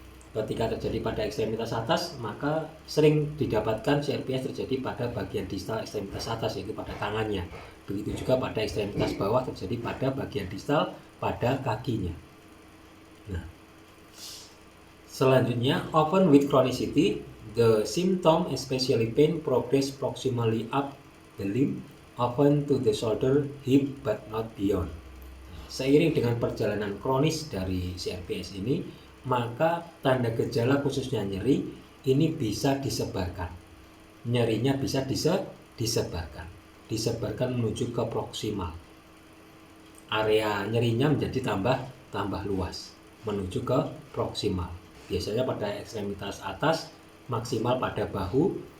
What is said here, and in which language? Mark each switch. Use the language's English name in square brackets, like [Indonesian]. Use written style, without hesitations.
[Indonesian] Ketika terjadi pada ekstremitas atas, maka sering didapatkan CRPS terjadi pada bagian distal ekstremitas atas, yaitu pada tangannya. Begitu juga pada ekstremitas bawah terjadi pada bagian distal pada kakinya. [English] Nah, selanjutnya, often with chronicity, the symptom, especially pain, progress proximally up the limb, often to the shoulder, hip, but not beyond. [Indonesian] Seiring dengan perjalanan kronis dari CRPS ini, maka tanda gejala khususnya nyeri ini bisa disebarkan. Nyerinya bisa disebarkan menuju ke proksimal. Area nyerinya menjadi tambah luas menuju ke proksimal. Biasanya pada ekstremitas atas maksimal pada bahu,